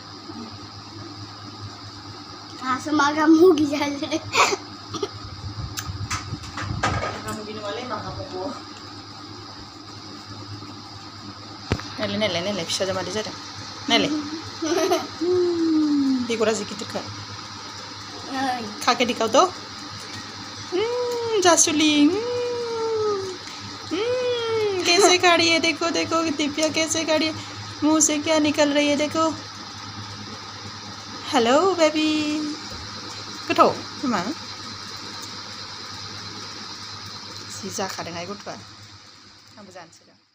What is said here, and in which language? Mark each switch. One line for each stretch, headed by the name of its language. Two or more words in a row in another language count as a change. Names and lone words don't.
Bodo: आंहासो मागा मुगि जादों नायलाय फिसाजो मादै जादों नायलाय बेगरा जि गिदिरखा
Hindi: खा के दिखाओ तो जासुली कैसे खा रही है देखो देखो दिव्या कैसे खा रही है मुंह से क्या निकल रही है देखो हेलो बेबी
Bodo: गोथाव मा जि जाखादोंहाय गथ'आ आंबो जानोसै